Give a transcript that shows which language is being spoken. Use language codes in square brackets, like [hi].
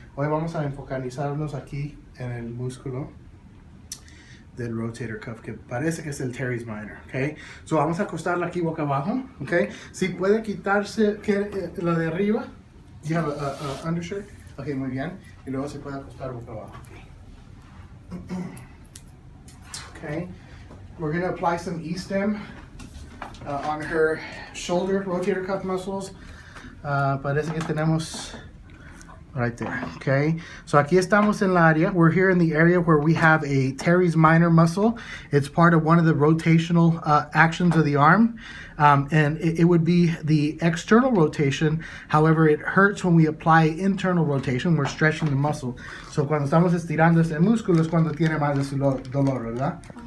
[es] Hoy vamos a enfocarnos aquí en el músculo del rotator cuff, que parece que es el teres minor, ¿ok? So vamos a acostarla aquí boca abajo, ¿ok? Si puede quitarse la de arriba. [en] You have a undershirt? [es] Ok, muy bien. Y luego se puede acostar boca abajo. Okay. [en] We're going to apply some E-stem on her shoulder rotator cuff muscles. [es] Parece que tenemos [en] right there, okay? [es] So aquí estamos en la área. [en] We're here in the area where we have a teres minor muscle. It's part of one of the rotational actions of the arm. And it would be the external rotation. However, it hurts when we apply internal rotation. We're stretching the muscle. [es] So cuando estamos estirando este músculo es cuando tiene más de su dolor, ¿verdad?